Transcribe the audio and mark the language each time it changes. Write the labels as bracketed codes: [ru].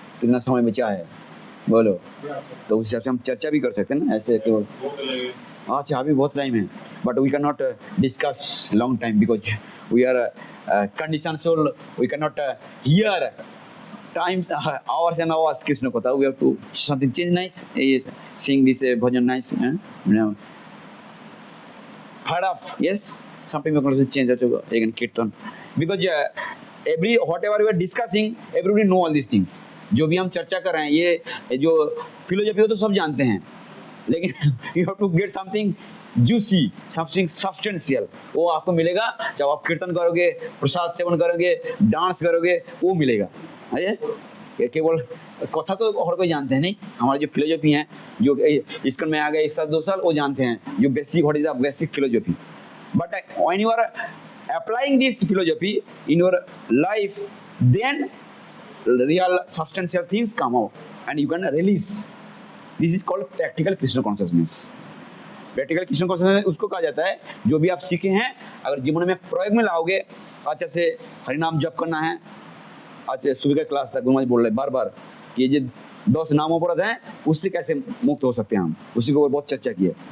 [hi] कितना समय बचा है बोलो, तो उस हिसाब से हम चर्चा भी कर सकते हैं ना। ऐसे तो अच्छा अभी बहुत टाइम है, [en] But we can not discuss long time because we are condition soul, we can not hear times hours and hours Krishna kotha. We have to something change nice, sing this bhajan nice, you know, heard of, yes, something we can change that again kirtan because every whatever we are discussing everybody know all these things. [hi] जो भी हम चर्चा कर रहे हैं ये जो philosophy हो तो सब जानते हैं, लेकिन [en] you have to get something juicy, something substantial, [hi] वो आपको मिलेगा जब आप कीर्तन करोगे, प्रसाद सेवन करोगे, डांस करोगे, वो मिलेगा। है केवल कथा तो और कोई जानते हैं नहीं, हमारे जो फिलोसफी हैं जो इसकन में आ गए 1 साल 2 साल वो जानते हैं जो basic [en] What is the basic philosophy. But when you are applying this philosophy in your life then real substantial things come out and you can release. This is called practical Krishna consciousness. [hi] Practical Krishna consciousness उसको कहा जाता है जो भी आप सीखे हैं अगर जीवन में प्रयोग में लाओगे, अच्छा से हरिनाम जप करना है। आज सुबह का क्लास था, गुरु महाराज बोल रहे बार बार कि ये 10 नामों पर हैं उससे कैसे मुक्त हो सकते हैं हम, उसी को बहुत चर्चा की है।